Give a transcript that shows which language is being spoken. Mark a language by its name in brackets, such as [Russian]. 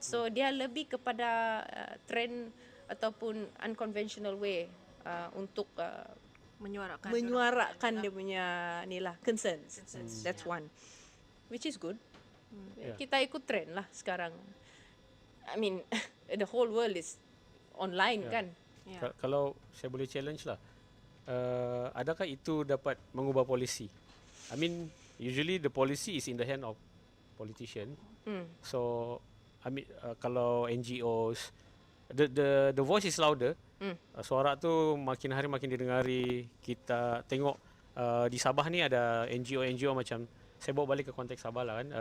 [Malay] So dia lebih kepada trend ataupun [English] unconventional way [Malay] untuk menyuarakan dia punya concerns. [English] That's one, which is good. [Malay] Kita ikut trend lah sekarang. [English] I mean, the whole world is online kan. [Malay] Kalau saya boleh challenge lah. Adakah itu dapat mengubah polisi? [English] I mean, usually the policy is in the hand of politician. So, I mean, kalau NGOs, the voice is louder. [Malay] Suara tu makin hari makin didengari. Kita tengok di Sabah ni ada NGO macam, saya bawa balik ke konteks Sabah lah kan.